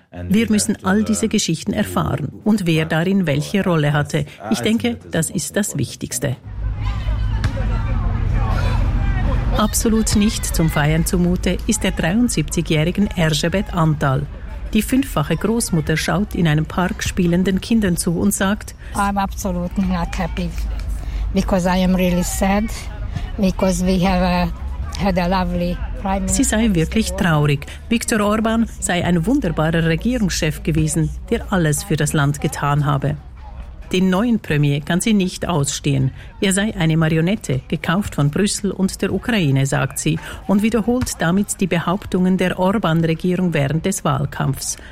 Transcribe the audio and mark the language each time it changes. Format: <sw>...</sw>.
<de>Wir müssen all diese Geschichten erfahren und wer darin welche Rolle hatte. Ich denke, das ist das Wichtigste. Absolut nicht zum Feiern zumute ist der 73-jährigen Erzsébet Antal. Die fünffache Großmutter schaut in einem Park spielenden Kindern zu und sagt:</de> <en>I'm absolutely not happy, because I am really sad, because we have had a lovely prime minister.</en> <de>Sie sei wirklich traurig. Viktor Orban sei ein wunderbarer Regierungschef gewesen, der alles für das Land getan habe. Den neuen Premier kann sie nicht ausstehen. Er sei eine Marionette, gekauft von Brüssel und der Ukraine, sagt sie, und wiederholt damit die Behauptungen der Orban-Regierung während des Wahlkampfs.</de>